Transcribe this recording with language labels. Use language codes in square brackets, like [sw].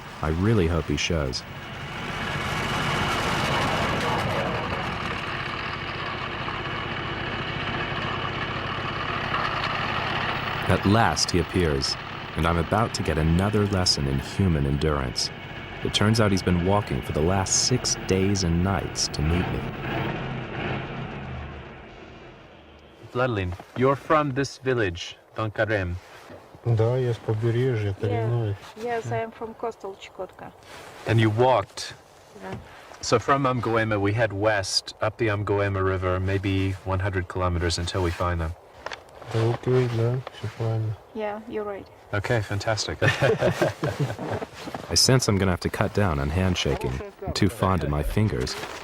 [en] I really hope he shows. At last he appears, and I'm about to get another lesson in human endurance. It turns out he's been walking for the last 6 days and nights to meet me. Vladilin, you're from this village, Donkarem. [ru] Да, я с побережья коренной. [en] Yes, I am from coastal Chukotka. And you walked. Yeah. So from Amgoema, we head west up the Amgoema River, maybe 100 kilometers until we find them. [ru] Да, окей, да, все правильно. [en] Yeah, you're right. Okay, fantastic. I sense I'm going to have to cut down on handshaking. I'm too fond of my fingers.